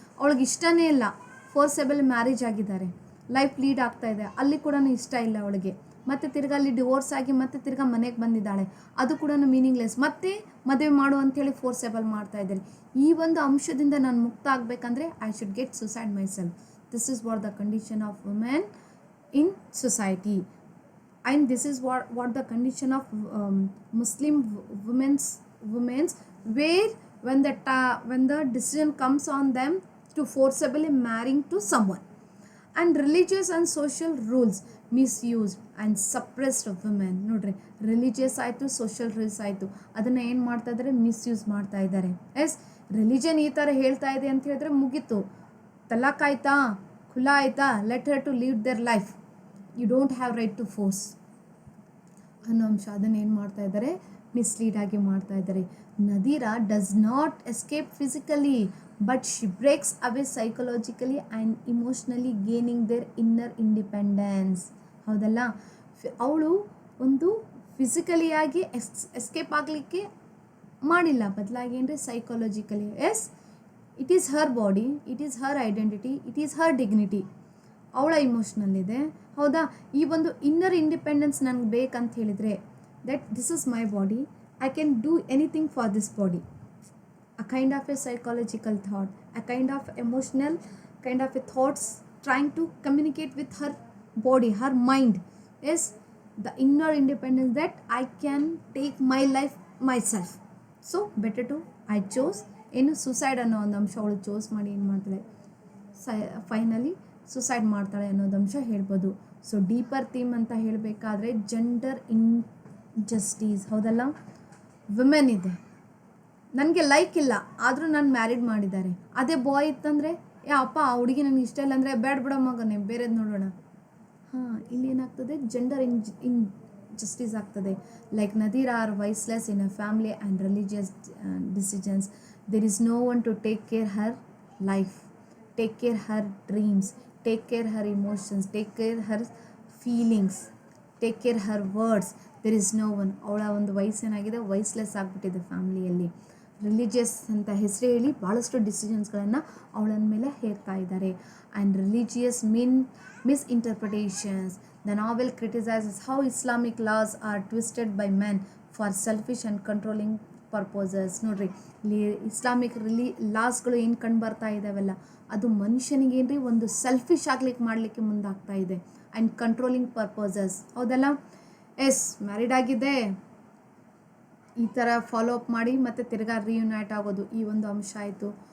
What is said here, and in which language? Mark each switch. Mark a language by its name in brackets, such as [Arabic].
[Kannada] ಅವಳಿಗೆ ಇಷ್ಟನೇ ಇಲ್ಲ, ಫೋರ್ಸೆಬಲ್ ಮ್ಯಾರೇಜ್ ಆಗಿದ್ದಾರೆ, ಲೈಫ್ ಲೀಡ್ ಆಗ್ತಾ ಇದೆ, ಅಲ್ಲಿ ಕೂಡ ಇಷ್ಟ ಇಲ್ಲ ಅವಳಿಗೆ. ಮತ್ತು ತಿರ್ಗಾ ಅಲ್ಲಿ ಡಿವೋರ್ಸ್ ಆಗಿ ಮತ್ತೆ ತಿರ್ಗಾ ಮನೆಗೆ ಬಂದಿದ್ದಾಳೆ, ಅದು ಕೂಡ ಮೀನಿಂಗ್ಲೆಸ್. ಮತ್ತೆ ಮದುವೆ ಮಾಡು ಅಂಥೇಳಿ ಫೋರ್ಸೆಬಲ್ ಮಾಡ್ತಾ ಇದ್ದಾರೆ. ಈ ಒಂದು ಅಂಶದಿಂದ ನಾನು ಮುಕ್ತ ಆಗಬೇಕಂದ್ರೆ [English] I should get suicide myself. This is what the condition of women in society, and this is what the condition of Muslim women's where when the decision comes on them to forcibly marrying to someone, and religious and social rules misused and suppressed of women. [Kannada] ನೋಡ್ರಿ, religious ಆಯಿತು, social rules ಆಯಿತು, ಅದನ್ನು ಏನು ಮಾಡ್ತಾ ಇದ್ದಾರೆ, misuse ಮಾಡ್ತಾ ಇದ್ದಾರೆ. S, religion ಈ ಥರ ಹೇಳ್ತಾ ಇದೆ ಅಂತ ಹೇಳಿದ್ರೆ ಮುಗೀತು, ತಲಾಕ್ ಆಯ್ತಾ, ಖುಲಾ ಆಯಿತಾ, [English] let her to leave there life, you don't have right to force [Kannada] ಅನ್ನೋ ಅಂಶ. ಅದನ್ನು ಏನು ಮಾಡ್ತಾ ಇದ್ದಾರೆ, [English] Mislead ಆಗಿ ಮಾಡ್ತಾ ಇದ್ದಾರೆ. Nadira does not escape physically, but she breaks away psychologically and emotionally, gaining their inner independence. ಹೌದಲ್ಲ? [Kannada] ಅವಳು ಒಂದು ಫಿಸಿಕಲಿಯಾಗಿ ಎಸ್ಕೇಪ್ ಆಗಲಿಕ್ಕೆ ಮಾಡಿಲ್ಲ, ಬದಲಾಗಿ ಅಂದರೆ psychologically. [English] Yes, it is her body, it is her identity, it is her dignity. [Kannada] ಅವಳ ಇಮೋಷ್ನಲ್ ಇದೆ. ಹೌದಾ? ಈ ಒಂದು ಇನ್ನರ್ ಇಂಡಿಪೆಂಡೆನ್ಸ್ ನನಗೆ ಬೇಕಂತ ಹೇಳಿದರೆ, [English] That this is my body, I can do anything for this body. a kind of a psychological thought, a kind of emotional, kind of a thoughts trying to communicate with her body, her mind. Yes, the inner independence that I can take my life myself. So better to I chose [Kannada] ಏನು suicide ಅನ್ನೋ ಒಂದು ಅಂಶ ಅವಳು chose ಮಾಡಿ ಏನು ಮಾಡ್ತಾಳೆ, finally suicide ಮಾಡ್ತಾಳೆ ಅನ್ನೋದು ಅಂಶ ಹೇಳ್ಬೋದು. ಸೊ ಡೀಪರ್ ಥೀಮ್ ಅಂತ ಹೇಳಬೇಕಾದ್ರೆ ಜೆಂಡರ್ ಇನ್ಜಸ್ಟಿಸ್, ಹೌದಲ್ಲ. ವಿಮೆನ್ ಇದೆ, ನನಗೆ ಲೈಕ್ ಇಲ್ಲ ಆದರೂ ನಾನು ಮ್ಯಾರಿಡ್ ಮಾಡಿದ್ದಾರೆ. ಅದೇ ಬಾಯ್ ಇತ್ತಂದರೆ ಅಪ್ಪ ಆ ಹುಡುಗಿ ನನಗೆ ಇಷ್ಟ ಇಲ್ಲ ಅಂದರೆ ಬೇಡ ಬಿಡೋ ಮಗನೇ ಬೇರೆದು ನೋಡೋಣ. ಹಾಂ, ಇಲ್ಲಿ ಏನಾಗ್ತದೆ, ಜೆಂಡರ್ injustice ಆಗ್ತದೆ. [English] Like Nadira are voiceless in a family and religious decisions. There is no one to take care her life, take care her dreams, take care her emotions, take care her feelings, take care her words. There is no one. [Kannada] ಅವಳ ಒಂದು ವಯಸ್ಸೇನಾಗಿದೆ, ವೈಸ್ಲೆಸ್ ಆಗಿಬಿಟ್ಟಿದೆ ಫ್ಯಾಮಿಲಿಯಲ್ಲಿ. Religious ಅಂತ ಹೆಸರು ಹೇಳಿ ಭಾಳಷ್ಟು ಡಿಸಿಷನ್ಸ್ಗಳನ್ನು ಅವಳ ಮೇಲೆ ಹೇರ್ತಾ ಇದ್ದಾರೆ. [English] And religious misinterpretations. The novel criticizes how Islamic laws are twisted by men for selfish and controlling purposes. [Kannada] ನೋಡ್ರಿ, ಇಲ್ಲಿ ಇಸ್ಲಾಮಿಕ್ ಲಾಸ್ಗಳು ಏನು ಕಂಡು ಬರ್ತಾ ಇದ್ದಾವೆಲ್ಲ ಅದು ಮನುಷ್ಯನಿಗೆ ಏನ್ರಿ ಒಂದು ಸೆಲ್ಫಿಶ್ ಆಗ್ಲಿಕ್ಕೆ ಮಾಡಲಿಕ್ಕೆ ಮುಂದಾಗ್ತಾ ಇದೆ. [English] and controlling purposes, [Kannada] ಹೌದಲ್ಲ. ಎಸ್, ಮ್ಯಾರಿಡ್ ಆಗಿದೆ, ಈ ಥರ ಫಾಲೋ ಅಪ್ ಮಾಡಿ ಮತ್ತು ತಿರ್ಗಾ ರಿಯುನೈಟ್ ಆಗೋದು, ಈ ಒಂದು ಅಂಶ ಆಯಿತು.